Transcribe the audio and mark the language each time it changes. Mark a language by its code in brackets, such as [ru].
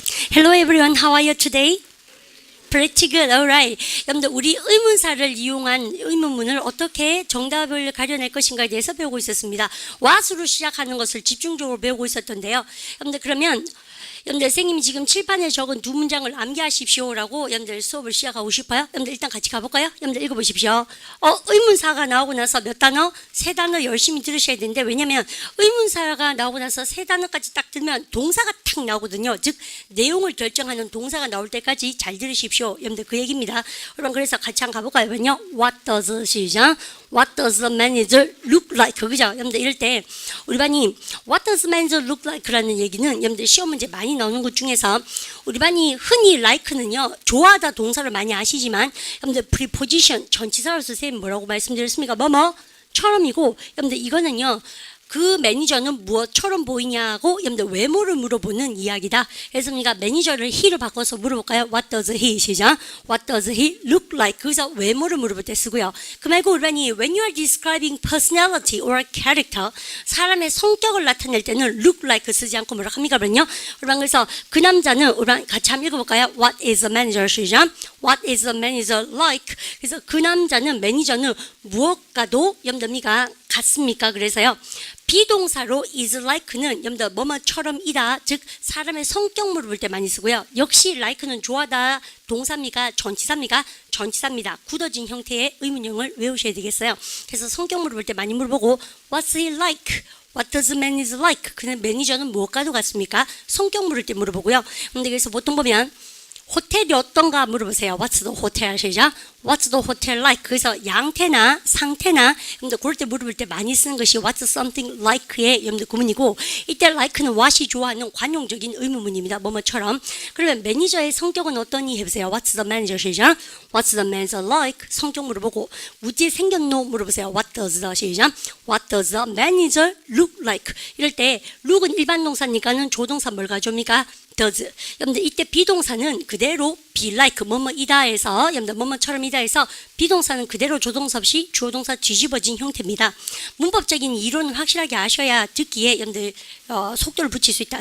[en] Hello everyone, how are you today? Pretty good, alright. [ko] 여러분들 우리 의문사를 이용한 의문문을 어떻게 정답을 가려낼 것인가에 대해서 배우고 있었습니다. what으로 시작하는 것을 집중적으로 배우고 있었던데요. 여러분들 그러면 여러분들 선생님이 지금 칠판에 적은 두 문장을 암기하십시오라고 여러분들 수업을 시작하고 싶어요. 여러분들 일단 같이 가볼까요? 여러분들 읽어보십시오. 의문사가 나오고 나서 몇 단어? 세 단어 열심히 들으셔야 되는데 왜냐면 의문사가 나오고 나서 세 단어까지 딱 들면 동사가 탁 나오거든요. 즉 내용을 결정하는 동사가 나올 때까지 잘 들으십시오. 여러분들 그 얘기입니다. 여러분 그래서 같이 한번 가볼까요? [en] What does [ko] 시작. [en] What does the manager look like? [ko] 그죠? 여러분들 이럴 때 우리 반이 [en] What does the manager look like? [ko] 라는 얘기는 여러분들 시험 문제 많이 나오는 것 중에서 우리 반이 흔히 like는요 좋아하다 동사를 많이 아시지만 여러분들 preposition 전치사로서 선생님 뭐라고 말씀드렸습니까? 처럼이고 여러분들 이거는요 그 매니저는 무엇처럼 보이냐고 여러분들 외모를 물어보는 이야기다. 그래서 우리가 매니저를 he를 바꿔서 물어볼까요? [en] What does he [ko] 시작. [en] What does he look like? [ko] 그래서 외모를 물어볼 때 쓰고요. 그 말고 우리반이 [en] when you are describing personality or character [ko] 사람의 성격을 나타낼 때는 look like 쓰지 않고 뭐라 합니까? 그러면요. 우리반 그래서 그 남자는 우리반 같이 한번 읽어볼까요? [en] What is the manager [ko] 시작. [en] What is the manager like? [ko] 그래서 그 남자는 매니저는 무엇과도 여러분들미가 같습니까? 그래서요. 비동사로 is like는 여러분들 뭐뭐처럼이다. 즉 사람의 성격 물어볼 때 많이 쓰고요. 역시 like는 좋아하다 동사입니까? 전치사입니까? 전치사입니다. 굳어진 형태의 의문형을 외우셔야 되겠어요. 그래서 성격 물어볼 때 많이 물어보고 [en] What's he like? What does the manager like? [ko] 그는 매니저는 무엇과도 같습니까? 성격 물을 때 물어보고요. 근데 그래서 보통 보면 호텔이 어떤가 물어보세요. [en] What's the hotel [ko] 시작. [en] What's the hotel like? [ko] 그래서 양태나 상태나 여러분들 그럴 때 물어볼 때 많이 쓰는 것이 [en] What's something like [ko] 의 여러분들 구문이고 이때 like는 what이 좋아하는 관용적인 의문문입니다. 뭐뭐처럼. 그러면 매니저의 성격은 어떠니 해보세요. [en] What's the manager [ko] 시작. [en] What's the manager like? [ko] 성격 물어보고 어떻게 생겼노 물어보세요. [en] What does the [ko] 시작. [en] What does the manager look like? [ko] 이럴 때 look은 일반 동사니까는 조동사 뭘 가져옵니까? [en] does. [ko] 여러분들 이때 비동사는 그대로 be like 뭐뭐이다 해서 여러분들 뭐뭐처럼이다 해서 비동사는 그대로 조동사 없이 주어동사 뒤집어진 형태입니다. 문법적인 이론을 확실하게 아셔야 듣기에 여러분들 속도를 붙일 수 있다.